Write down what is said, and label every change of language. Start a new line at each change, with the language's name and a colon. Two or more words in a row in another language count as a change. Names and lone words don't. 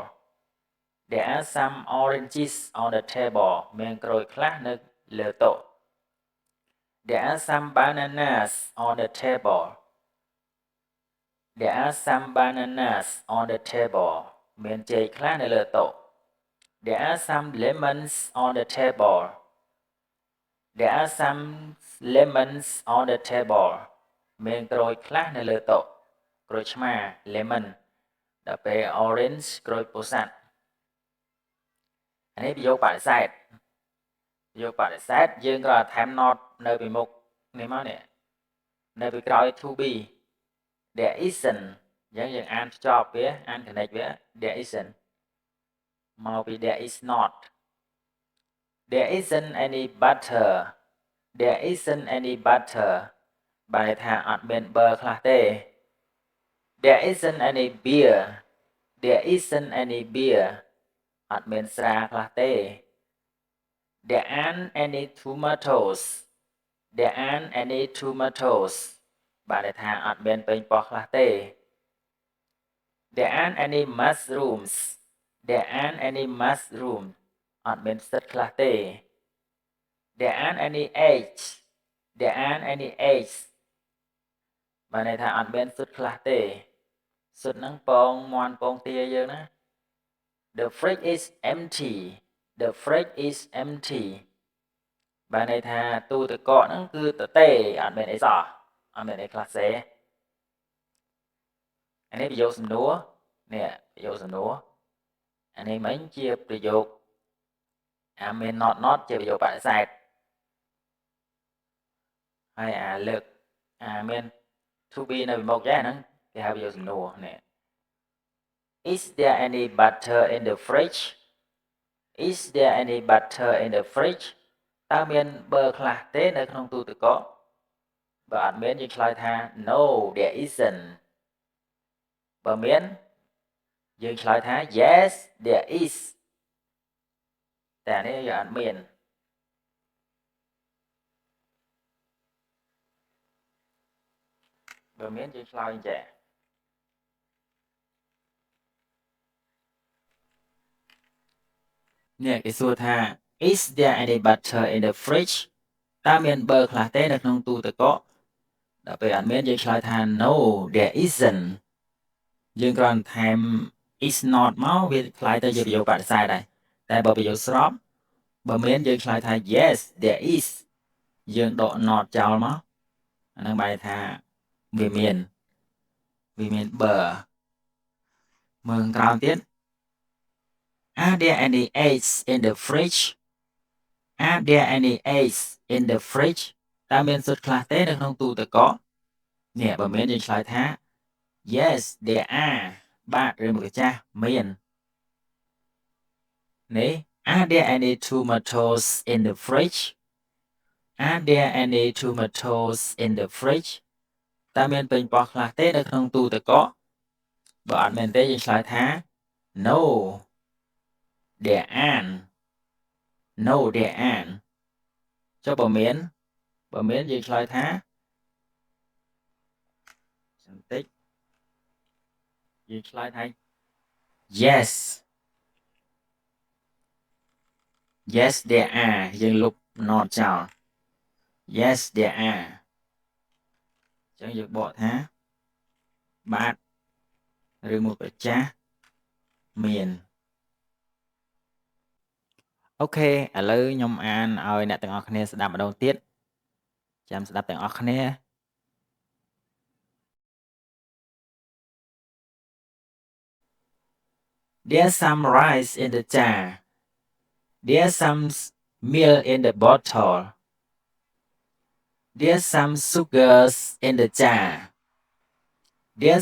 English: There are some oranges on the table
Khmer: មានក្រូចខ្លះនៅលើតុ
English: There are some bananas on the table. There are some bananas on the table
Khmer: មានចេកខ្លះនៅលើតុ
English: There are some lemons on the table. There are some lemons on the table
Khmer: មានក្រូចខ្លះនៅលើតុក្រូចឆ្មា lemon ដល់ពេល orange ក្រូចពោធិ៍សាត់អានេះប្រយោគបដិសេធប្រយោគបដិសេធយើងក៏ថែម not នៅពីមុខនេះមកនេះនៅពី
English: ក្រោយ to be there isn't
Khmer: អញ្ចឹងយើងអានភ្ជាប់វាអាន
English: connect វា there isn't
Khmer: មកពី
English: there is not there isn't any butter there isn't any butter
Khmer: បានន័យថា អត់មាន bơ ខ្លះទេ
English: there isn't any beer there isn't any beer
Khmer: អត់មានស្រាខ្លះទេ
English: there aren't any tomatoes there aren't any tomatoes
Khmer: បានន័យថាអត់មានប៉េងប៉ោះខ្លះទេ
English: there aren't any mushrooms there aren't any mushrooms
Khmer: អត់មានផ្សិតខ្លះទេ
English: there aren't any eggs there aren't any eggs
Khmer: បានន័យថាអត់មានស៊ុតខ្លះទេស៊ុតហ្នឹងពងមាន់ពងទាយើងណា
English: the fridge is empty the fridge is empty
Khmer: បានន័យថាទូទឹកកកហ្នឹងគឺទទេអត់មានអីសោះអត់មានអីខ្លះទេ អានេះប្រយោគសំណួរនេះប្រយោគសំណួរអានេះមិញជាប្រយោគអាមាន not ជាប្រយោគបដិសេធ ហើយអាលើកអាមាន
English: to be
Khmer: នៅពីមុខចេះហ្នឹងគេហៅប្រយោគសំណួរនេះ
English: Is there any butter in the fridge
Khmer: Is there any butter in the fridge តើមានប៊ឺខ្លះទេនៅក្នុងទូទឹកកកបើអត់មានយើងឆ្លើយថា
English: No there isn't
Khmer: បើមានយើងឆ្លើយថា
English: Yes there is
Khmer: តែនេះយើងអត់មានបើមានយើងឆ្លើយចេះ នេះគេសួរថា
English: Is there any butter in the fridge
Khmer: តើមានប៊ឺខ្លះទេនៅក្នុងទូទឹកកកដល់ពេលអត់មានយើងឆ្លើយ ថា
English: No there isn't
Khmer: យើងគ្រាន់ថែម
English: is not
Khmer: មកវាคล้ายទៅជាប្រយោគបដិសេធដែរតែ បើប្រយោគស្របបើមានយើងឆ្លើយថា
English: Yes there is
Khmer: យើងដក not ចោលមកអាហ្នឹងបែរថាវាមានបើមើលក្រោមទៀត
English: Are there any eggs in the fridge
Khmer: Are there any eggs in the fridge តើមានស៊ុតខ្លះទេនៅក្នុងទូទឹកកកនេះបើមានយើងឆ្លើយថា
English: Yes there are
Khmer: បាទឬមកចាស់មាន នេះ
English: Are there any tomatoes in the fridge
Khmer: Are there any tomatoes in the fridge តើមានប៉េងប៉ោះខ្លះទេនៅក្នុងទូទឹកកកបើអត់មានទេយើងឆ្លើយថា
English: No there aren't No there aren't
Khmer: ចុះបើមានយើងឆ្លើយថា បន្តិចយើងឆ្លើយថា
English: Yes Yes there are
Khmer: យើងលុប not ចោល
English: Yes there are
Khmer: អញ្ចឹងយើងបកថាបាទឬមកប្រចាស់មាន អូខេឥឡូវខ្ញុំអានឲ្យអ្នកទាំងអស់គ្នាស្ដាប់ម្ដងទៀតចាំស្ដាប់ទាំងអស់គ្នា
English: There's some rice in the jar There's some milk in the bottle There's some sugars in the jar There's